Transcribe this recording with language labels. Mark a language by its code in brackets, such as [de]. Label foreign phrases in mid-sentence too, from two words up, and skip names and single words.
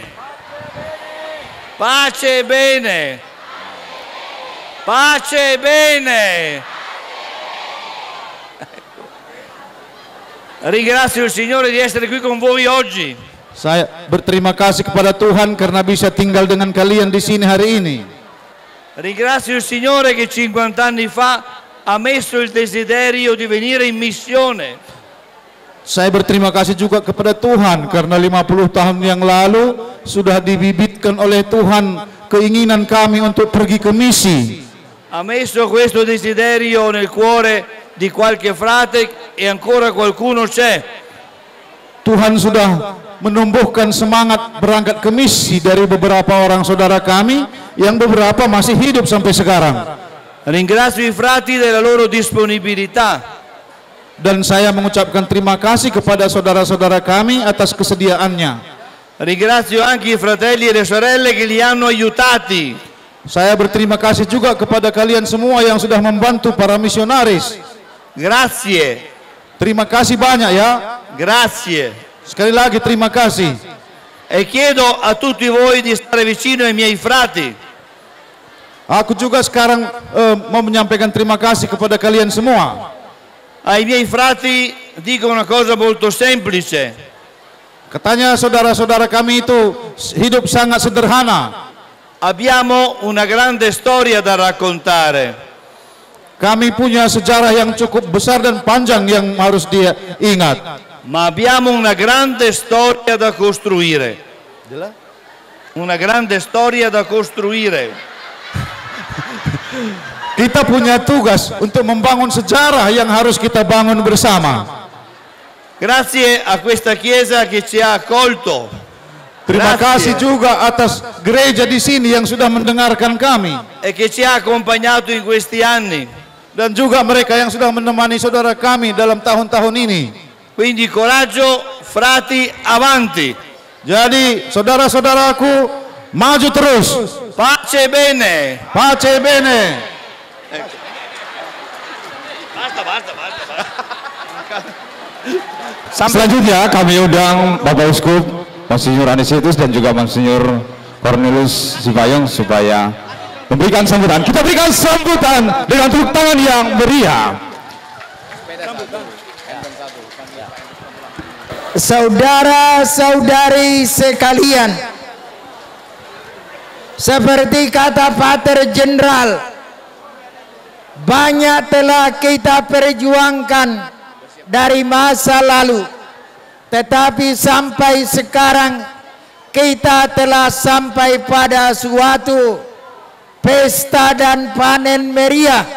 [it] Pace e bene. Pace e bene. Ringrazio il Signore di essere qui con voi oggi. [id] Saya berterima kasih kepada Tuhan karena bisa tinggal dengan kalian di sini hari ini. [it] Ringrazio il Signore che 50 anni fa ha messo il desiderio di venire in missione. [id] Saya berterima kasih juga kepada Tuhan karena 50 tahun yang lalu sudah dibibitkan oleh Tuhan keinginan kami untuk pergi ke misi. [it] Ha messo questo desiderio nel cuore di qualche frate e ancora qualcuno c'è. [id] Tuhan sudah menumbuhkan semangat berangkat ke misi dari beberapa orang saudara kami yang beberapa masih hidup sampai sekarang. [it] Ringrazio i frati della loro disponibilità. [id] Dan saya mengucapkan terima kasih kepada saudara-saudara kami atas kesediaannya. [it] Ringrazio anche i fratelli e le sorelle che li hanno aiutati. [id] Saya berterima kasih juga kepada kalian semua yang sudah membantu para misionaris. [it] Grazie. [id] Terima kasih banyak ya. [it] Grazie. [id] Sekali lagi terima kasih. [it] E chiedo a tutti voi di stare vicino ai miei frati. [id] Aku juga sekarang mau menyampaikan terima kasih kepada kalian semua. [it] Ai miei frati dico una cosa molto semplice. [id] Katanya saudara-saudara kami itu hidup sangat sederhana. [it] Abbiamo una grande storia da raccontare. [id] Kami punya sejarah yang cukup besar dan panjang yang harus dia ingat. [it] Ma abbiamo una grande storia da costruire. Una grande storia da costruire. [id] Kita punya tugas untuk membangun sejarah yang harus kita bangun bersama. [it] Grazie a questa chiesa che ci ha accolto. [id] Terima kasih juga atas gereja di sini yang sudah mendengarkan kami. [it] E che ci ha accompagnato in questi anni. [id] Dan juga mereka yang sudah menemani saudara kami dalam tahun-tahun ini. [it] Quindi coraggio, frati, avanti. [id] Jadi saudara-saudaraku, maju terus. [it] Pace bene. Pace bene. Basta. [id] Selanjutnya kami undang Bapak Uskup Monsinyur Anisitus dan juga Monsinyur Cornelius Sipayung supaya memberikan sambutan. Kita berikan sambutan dengan tepuk tangan yang meriah. Saudara-saudari sekalian, seperti kata Pater Jenderal, banyak telah kita perjuangkan dari masa lalu, tetapi sampai sekarang kita telah sampai pada suatu pesta dan panen meriah.